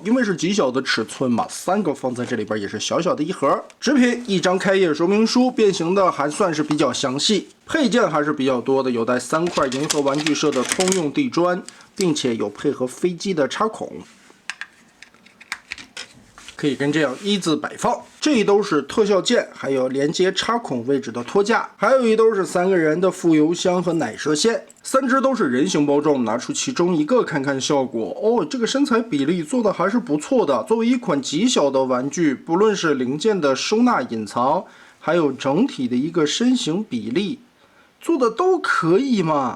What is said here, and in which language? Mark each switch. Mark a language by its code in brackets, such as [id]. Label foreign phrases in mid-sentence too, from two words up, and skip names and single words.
[zh] 因為是極小的尺寸嘛，3個放在這裡邊也是小小的一盒。紙品一張開頁說明書，变形的還算是比較詳細，配件還是比較多的，有带3塊銀河玩具社的通用地磚，並且有配合飛機的插孔。可以跟这樣一字擺放，這一兜是特效件，還有連接插孔位置的托架，還有一兜是3個人的副油箱和奶射線，3隻都是人形包装。我們拿出其中一個看看效果哦，這個身材比例做的還是不錯的。作為一款極小的玩具，不論是零件的收納隱藏，還有整體的一個身形比例，做的都可以嘛。